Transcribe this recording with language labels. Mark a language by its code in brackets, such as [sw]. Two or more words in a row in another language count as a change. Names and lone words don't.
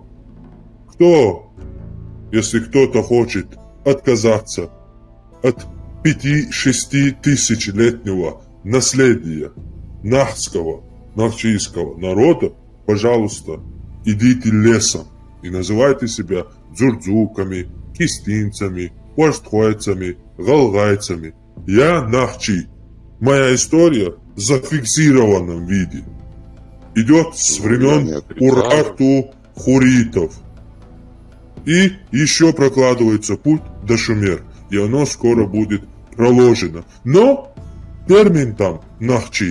[ru] Кто, если кто-то хочет отказаться от 5-6 тысячелетнего наследия нахского, нахчийского народа, пожалуйста, идите лесом и называйте себя дзурдзуками, кистинцами, вождхойцами, галгайцами. Я Нахчи. Моя история зафиксированном виде. Идет с времен Урарту хуритов. И еще прокладывается путь до Шумер. И оно скоро будет проложено. Но термин там Нахчи.